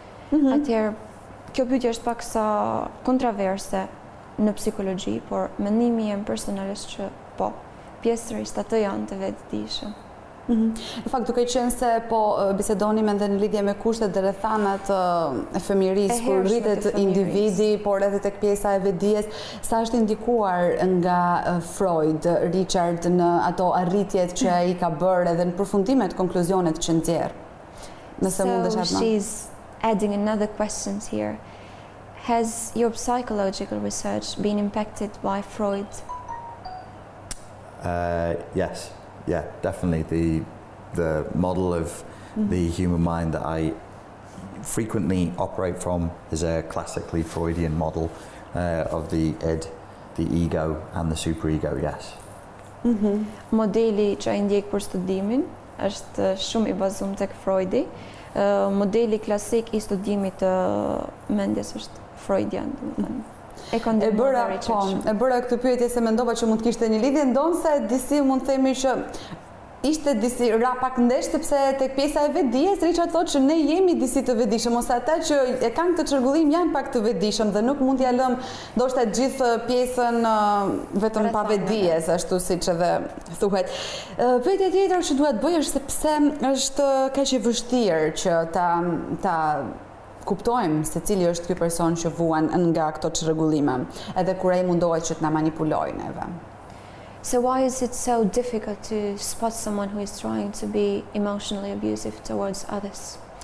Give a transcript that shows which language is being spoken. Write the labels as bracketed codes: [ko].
[sq] Atëherë, kjo pyetje është pak sa kontroverse në psikologji, por mendimi im personalisht që po, pjesërisht ato janë të vetëdijshëm. Në fakt, duke qenë se po bisedonim edhe në lidhje me kushtet dhe rrethanat e fëmijërisë, kur rritet individi, por edhe tek pjesa e vetdijes, sa është indikuar nga Freud, Richard në ato arritjet që ai ka bërë edhe në përfundimet, konkluzionet që nxjerr. Nëse mundesh atë. [en] So she's adding another question here. Has your psychological research been impacted by Freud? Yes. Yeah, definitely. The model of the human mind that I frequently operate from is a classically Freudian model of the id, the ego and the superego, yes. [sq] Modeli që ai ndjek për studimin është shumë i bazuar tek Freudi. Modeli klasik i studimit të mendjes është freudian, domethënë. E bëra këtë pyetje se mendova që mund të kishte një lidhje, ndonse disi mund të themi që ishte disi ra pak ndesh, sepse tek pjesa e vetdijes Richard thotë që ne jemi disi të vetdijshëm, ose ata që e kanë këtë çrregullim janë pak të vetdijshëm dhe nuk mund t'ja lëm ndoshta gjithë pjesën vetëm pa vetdijes, ashtu siç edhe thuhet. Pyetja tjetër që dua të bëj është se pse është kaq e vështirë që ta kuptojmë se cili është ky person që vuan nga këto çrregullime, edhe kur ai mundohet që të na manipulojë neve. [en] So why is it so difficult to spot someone who is trying to be emotionally abusive towards others?